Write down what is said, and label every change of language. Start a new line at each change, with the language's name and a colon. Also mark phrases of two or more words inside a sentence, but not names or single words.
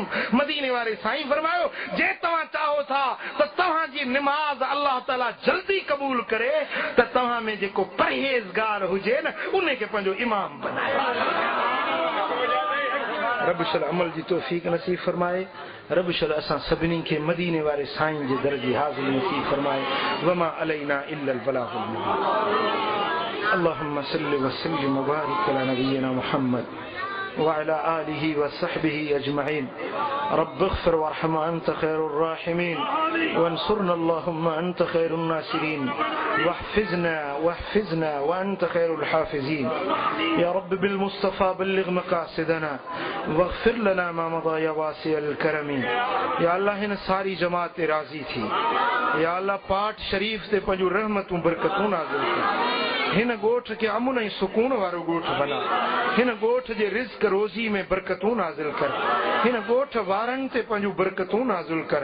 Sindhi: मदीने वारे साईं फरमायो, जे तव्हां चाहो था त तव्हांजी निमाज़ अल्लाह ताला जल्दी क़बूल करे त तव्हां में जेको परहेज़गार हुजे न उन खे पंहिंजो इमाम बनायो। रब शल अमल जी तौफ़ीक़ नसीब फरमाए। रब शल असां सभिनी खे मदीने वारे साईं जे दर जी हाज़िरी नसीब फरमाए।
Arabic: وما علينا إلا البلاغ المبين. اللهم صل و سلم و بارك على نبينا محمد وعلى آله وصحبه أجمعين. رب اغفر وارحم أنت خير الراحمين، وانصرنا اللهم أنت خير الناصرين، واحفظنا وأنت خير الحافظين. يا رب بالمصطفى بلغ مقاصدنا واغفر لنا ما مضى يا واسع الكرم.
Sindhi: या अल्लाह हिन सारी जमात ते राज़ी थी। या अल्लाह पाठ शरीफ ते पंहिंजूं रहमतूं बरकतूं नाज़िल कर। हिन ॻोठ खे अमुन ऐं सुकून वारो ॻोठ बना। हिन ॻोठ जे रिज़्क़ रोज़ी में बरकतूं नाज़िल कर। हिन ॻोठ वारनि ते पंहिंजूं बरकतूं नाज़िल कर।